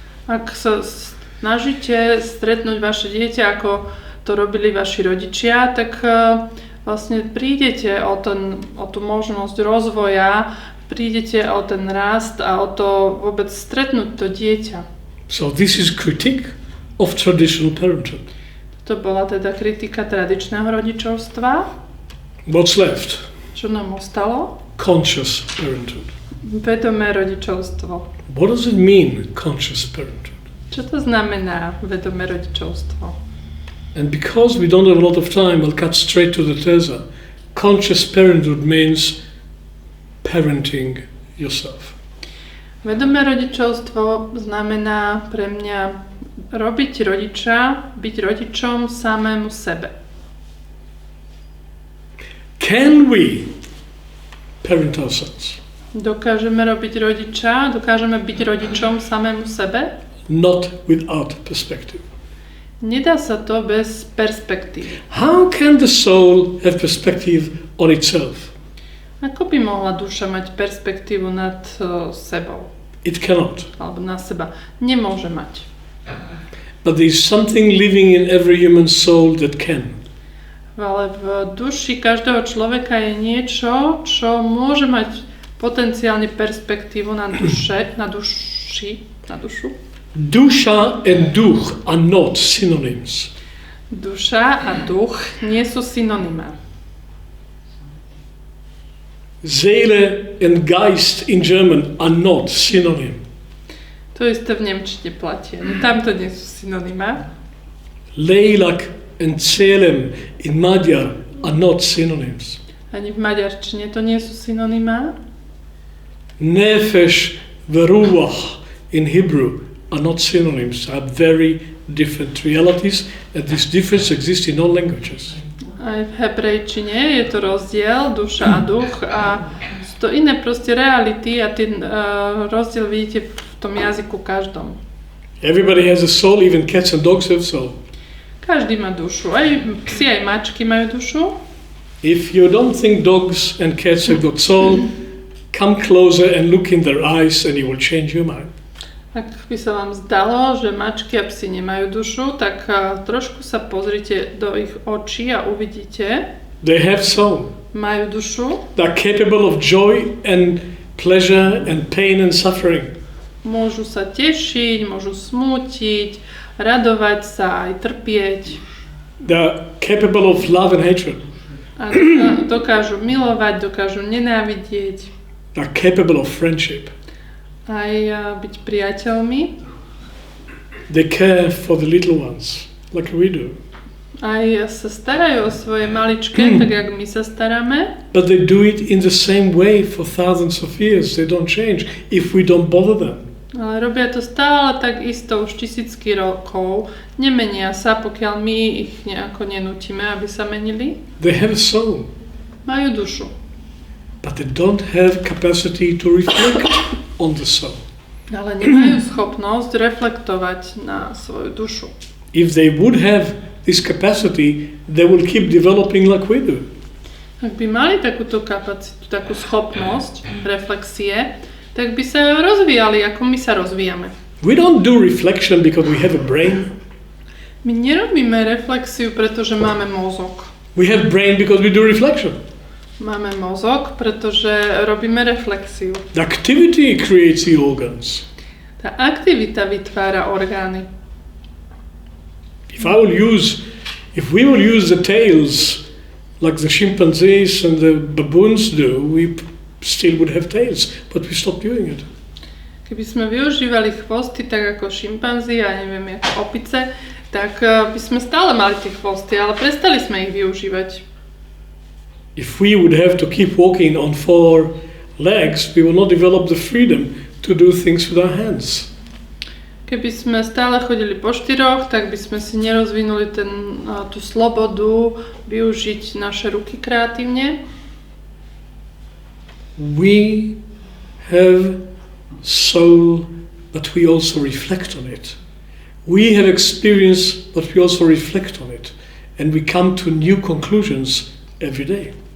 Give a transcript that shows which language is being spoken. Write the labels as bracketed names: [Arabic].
[Slovak] Ak sa snažíte stretnúť vaše dieťa, ako to robili vaši rodičia, tak vlastne prídete o tú možnosť rozvoja, prídete o ten rast a o to vôbec stretnúť to dieťa. [English] So this is critique of traditional parenthood. [Slovak] To bola teda kritika tradičného rodičovstva. [English] What's left? [Slovak] Čo nám ostalo? [English] Conscious parenthood. [Slovak] Vedomé rodičovstvo. [English] What does it mean, conscious parenthood? [Slovak] Čo to znamená vedomé rodičovstvo? [English] And because we don't have a lot of time, I'll cut straight to the tesa. Conscious parenthood means parenting yourself. [Slovak] Vedomé rodičovstvo znamená pre mňa robiť rodiča, byť rodičom samému sebe. [English] Can we parent ourselves. [Slovak] Dokážeme byť rodičom samému sebe? [English] Not without perspective. [Slovak] Nedá sa to bez perspektívy. [English] How can the soul have perspective on itself? [Slovak] Ako by mohla duša mať perspektívu nad sebou? [English] It cannot. [Slovak] Alebo na seba. Nemôže mať. [English] But there is something living in every human soul that can. [Slovak] Ale v duši každého človeka je niečo, čo môže mať potenciálne perspektívu na dušu. [English] Dusha and duch are not synonyms. [Slovak] Duša a duch nie sú synonymá. [English] Seele and Geist in German are not synonym. [Slovak] To isté v nemčine platí. Tam to nie sú synonymá. [English] Leilak and Seelem in Magyar are not synonyms. [Slovak] Ani v maďarčine to nie sú synonymá. [English] Nefesh veruach in Hebrew are not synonyms. They are very different realities, and this difference exists in all languages. [Slovak] Aj v hebrejčine je to rozdiel, duša a duch, a sú to iné proste reality a ten rozdiel vidíte v tom jazyku každom. [English] Everybody has a soul, even cats and dogs have soul. [Slovak] Každý má dušu, aj psi, aj mačky majú dušu. [English] If you don't think dogs and cats have got soul, come closer and look in their eyes and you will change your mind. [Slovak] Ak by sa vám zdalo, že mačky a psi nemajú dušu, tak trošku sa pozrite do ich očí a uvidíte. [English] They have soul. [Slovak] Majú dušu. [English] They are capable of joy and pleasure and pain and suffering. [Slovak] Môžu sa tešiť, môžu smútiť, radovať sa aj trpieť. [English] They are capable of love and hatred. [Slovak] A dokážu milovať, dokážu nenávidieť. [English] They are capable of friendship. [Slovak] Aj byť priateľmi. [English] They care for the little ones, like we do. [Slovak] Aj sa starajú o svoje maličké, tak jak my sa staráme. [English] But they do it in the same way for thousands of years. They don't change if we don't bother them. [Slovak] Ale robia to stále tak isto už tisícky rokov. Nemenia sa, pokiaľ my ich nejako nenútime, aby sa menili. [English] They have a soul. [Slovak] Majú dušu. [English] But they don't have capacity to reflect on the soul. [Slovak] Ale nemajú schopnosť reflektovať na svoju dušu. [English] If they would have this capacity, they will keep developing like we do. [Slovak] Ak by mali takúto kapacitu, takú schopnosť reflexie, tak by sa rozvíjali, ako my sa rozvíjame. [English] We don't do reflection because we have a brain. [Slovak] My nerobíme reflexiu, pretože máme mozog. [English] We have brain because we do reflection. [Slovak] Máme mozog, pretože robíme reflexiu. [English] The activity creates the organs. [Slovak] Tá aktivita vytvára orgány. [English] If we will use the tails like the chimpanzees and the baboons do, we still would have tails, but we stopped doing it. [Slovak] Keby sme využívali chvosty tak ako šimpanzi a neviem, ako opice, tak by sme stále mali tie chvosty, ale prestali sme ich využívať. [English] If we would have to keep walking on 4 legs, we will not develop the freedom to do things with our hands. [Slovak] Keby sme stále chodili po 4, tak by sme si nerozvinuli tú slobodu využiť naše ruky kreatívne. [English] We have soul, but we also reflect on it. We have experience, but we also reflect on it. And we come to new conclusions every day.